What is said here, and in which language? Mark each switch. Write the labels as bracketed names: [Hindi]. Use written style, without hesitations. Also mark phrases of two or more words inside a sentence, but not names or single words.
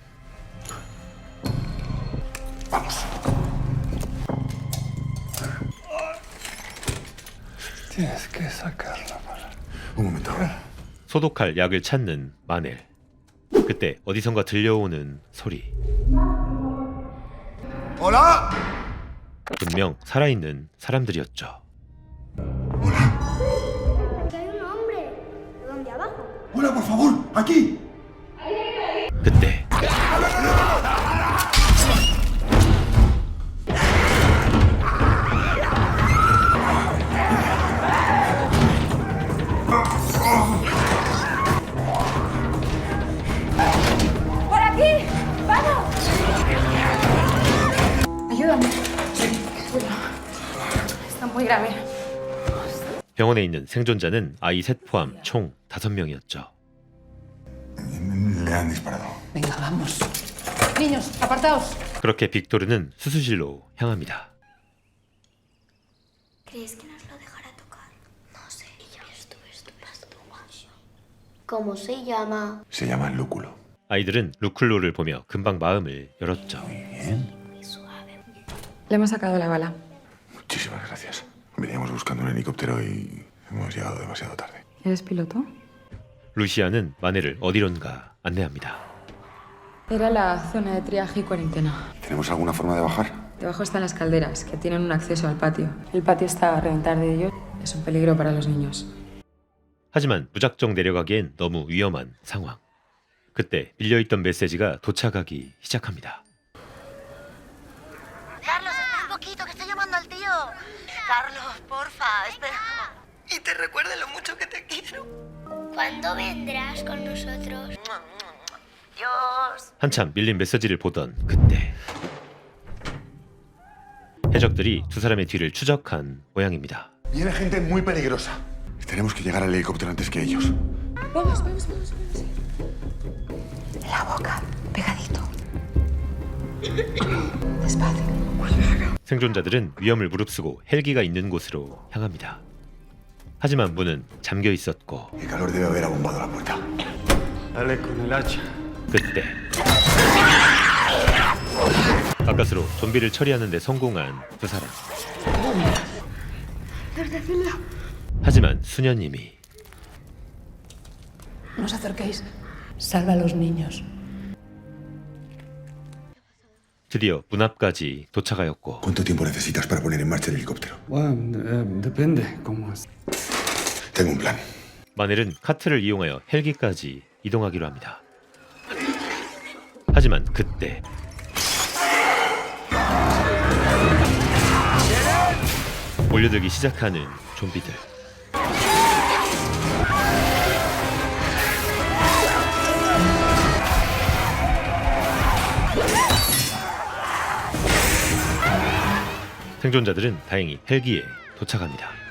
[Spanish] Tienes que sacarla. Un momento. [Korean] 소독할 약을 찾는 마넬. 그때 어디선가 들려오는 소리. [Spanish] ¡Hola! [Korean] 분명 살아있는 사람들이었죠. [Spanish] ¡Hola, por favor! ¡Aquí! [Korean] 그때 [Spanish] ¡Por aquí! ¡Vamos! Ayúdame. Está muy grave. [Korean] 병원에 있는 생존자는 아이 셋 포함 총 5명이었죠. [Spanish] Le han disparado. Venga, vamos. Niños, apartaos. [Korean] 그렇게 빅토르는 수술실로 향합니다. [Spanish] ¿Crees que nos lo dejará tocar? No sé. Esto es tu masturbación. ¿Cómo se llama? Se llama lúculo. [Korean] 아이들은 루클로를 보며 금방 마음을 열었죠. [Spanish] Le hemos sacado la bala. Muchísimas gracias. Veníamos buscando un helicóptero y hemos llegado demasiado tarde. ¿Eres piloto? [Korean] 루시아는 마넬을 어디론가 안내합니다. [Spanish] Era la zona de triaje y cuarentena. ¿Tenemos alguna forma de bajar? Debajo están las calderas, que tienen un acceso al patio. El patio está a reventar de ellos. Es un peligro para los niños. [Korean] 하지만 무작정 내려가기엔 너무 위험한 상황. 그때 밀려있던 메시지가 도착하기 시작합니다. [Spanish] Carlos, espera un poquito, que estoy llamando al tío. Carlos, porfa, espera. Y te recuerde lo mucho que te quiero. ¿Cuándo vendrás con nosotros? Dios. [Korean] 한참 밀린 메시지를 보던 그때 해적들이 두 사람의 뒤를 추적한 모양입니다. [Spanish] Viene gente muy peligrosa. Tenemos que llegar al helicóptero antes que ellos. Vamos. La boca, pegadito. Despacio. [Korean] 생존자들은 위험을 무릅쓰고 헬기가 있는 곳으로 향합니다. 하지만 문은 잠겨 있었고 [Spanish] El calor debe haber abombado la puerta. Dale con el hacha. [Korean] 그때 가까스로 좀비를 처리하는 데 성공한 두 사람. 하지만 수녀님이 [Spanish] No os acerquéis. Salva a los niños. [Korean] 드디어 문 앞까지 도착하였고 [Spanish] ¿Cuánto tiempo necesitas para poner en marcha el helicóptero? Bueno, depende cómo es. Tengo un plan. [Korean] 마넬은 카트를 이용하여 헬기까지 이동하기로 합니다. 하지만 그때 몰려들기 시작하는 좀비들. 생존자들은 다행히 헬기에 도착합니다.